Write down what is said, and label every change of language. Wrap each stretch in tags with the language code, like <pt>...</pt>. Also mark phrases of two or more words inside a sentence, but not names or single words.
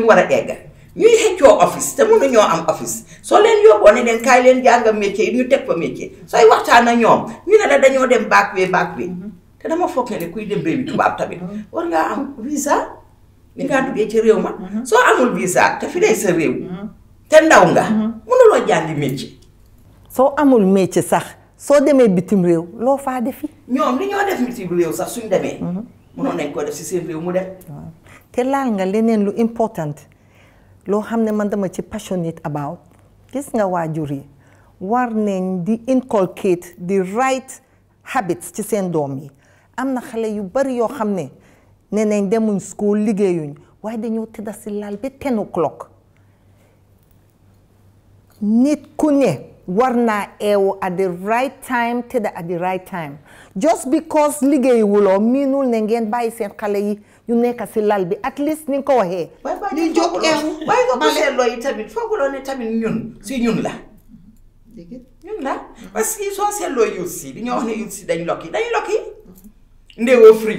<wo>war a egg ñuy xëccoo office te mënuñoo am office soo leen yóbboo ne leen kaay leen jàng métier yi ñu teg fa métier sooy waxtaan ak ñoom ñu ne la dañoo dem baak wee te dama foog ne kuy dem réew mi tubaab tamit war ngaa am visa ni ngaa duggee ci réew ma soo amul visa te fi day sa réew te ndaw nga mënuloo bëggaloo jàngi métier. soo amul métier sax soo demee bitim réew loo faa defi. ñoom li ñoo def bitim réew sax suñ demee. mënoon nañ ko def si seen réew mu def. te laal nga leneen lu important loo xam ne man dama ci</wo> <en>passionate about</en> <wo>gis nga waajur yi war nañ di</wo> <en>inculcate the right habits</en> <wo>ci seen doom yi am na xale yu bari yoo xam ne nee nañ demuñ school liggéeyuñ waaye dañoo tëdda si lal ba 10 o'clock nit ku ne war naa eewu</wo> <en>at the right time</en> <wo>tëdda</wo> <en>at the right time just because</en> <wo>liggéeywuloo miinul ne ngeen bàyyi seen xale yi ñu nekk si lal bi</wo> <en>at least</en> <wo>ni nga ko waxee. ñu jóg eewu waaye nga ko seetloo yi tamit fooguloo ne tamit ñun si ñun la. ñun la parce que soo seetloo youth si di ñoo wax ne youth si dañ lokki ndewoo free.</wo>